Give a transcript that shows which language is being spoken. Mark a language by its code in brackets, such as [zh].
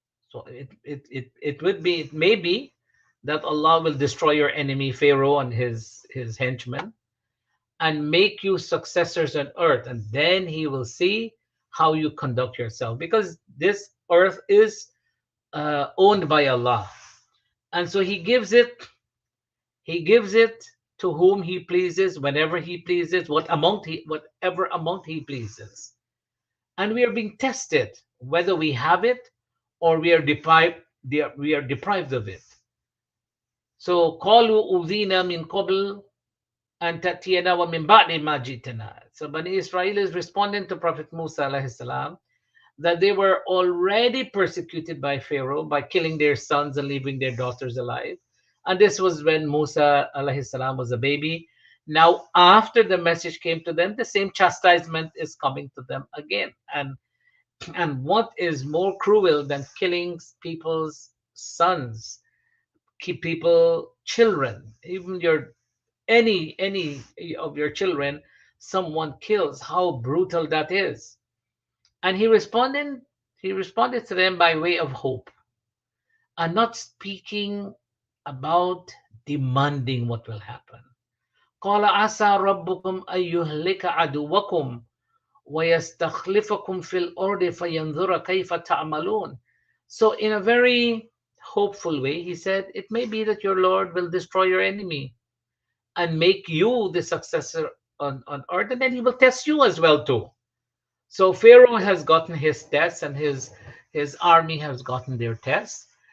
[en] So it may be that Allah will destroy your enemy Pharaoh and his henchmen and make you successors on earth, and then he will see how you conduct yourself, because this earth is owned by Allah, and so he gives it to whom he pleases, whenever he pleases, whatever amount he pleases. And we are being tested whether we have it or we are deprived of it. [ar] So قالوا أوذينا من قبل أن تأتينا ومن بعد ما جئتنا. [en] So Bani Israel is responding to Prophet Musa alayhi salam that they were already persecuted by Pharaoh by killing their sons and leaving their daughters alive. And this was when Musa alayhi salam was a baby. Now, after the message came to them, the same chastisement is coming to them again. And what is more cruel than killing people's sons, keep people children, even your any of your children, someone kills, how brutal that is. And he responded to them by way of hope, and not speaking about demanding what will happen. [ar] قال عسى ربكم أن يهلك عدوكم وَيَسْتَخْلِفَكُمْ فِي الْأَرْضِ فَيَنْظُرَ كَيْفَ تَعْمَلُونَ. [en] So in a very hopeful way, he said, it may be that your Lord will destroy your enemy and make you the successor on earth, and then he will test you as well too. So Pharaoh has gotten his test, and his army has gotten their test.